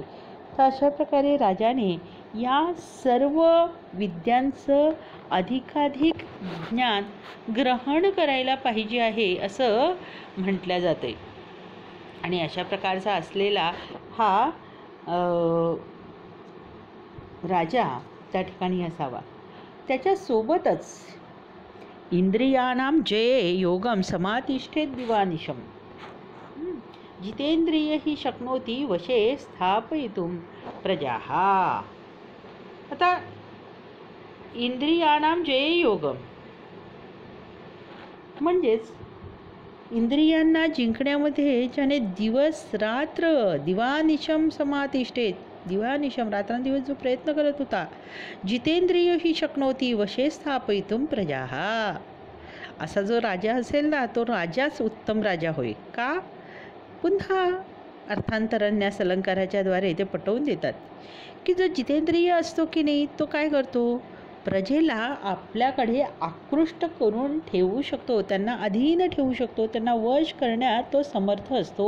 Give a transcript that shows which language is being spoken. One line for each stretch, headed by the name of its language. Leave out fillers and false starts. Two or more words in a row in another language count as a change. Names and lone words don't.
Marathi: तर अशा प्रकारे राजाने या सर्व विद्यांचं अधिकाधिक ज्ञान ग्रहण करायला पाहिजे आहे असं म्हटलं जाते. आणि अशा प्रकारचा असलेला हा राजा त्या ठिकाणी असावा.
Sanskrit: त्याच्यासोबतच इंद्रियाणाम जये योगम समातिष्ठेत दिवानिशम. जितेंद्रिय ही शक्नोती वशे स्थापयितुम प्रजाः.
Marathi: आता
Sanskrit: इंद्रियाणाम जये योगम
Marathi: म्हणजेच इंद्रियांना जिंकण्यामध्ये ज्याने दिवस रात्र
Sanskrit: दिवानिशम समातिष्ठेत दिवानिशम
Marathi: रात्रंदिवस जो प्रयत्न करत होता.
Sanskrit: जितेंद्रिय ही शक्नोती वशे स्थापयितुम प्रजाः.
Marathi: असा जो राजा असेल ना, तो राजाच उत्तम राजा होय. का? पुन्हा अर्थांतरन्यास अलंकाराच्या द्वारे ते पटवून देतात की जो जितेंद्रिय असतो की नाही, तो काय करतो, प्रजेला आपल्याकडे आकृष्ट करून ठेवू शकतो, त्यांना अधीन ठेवू शकतो, त्यांना वश करण्यात तो समर्थ असतो.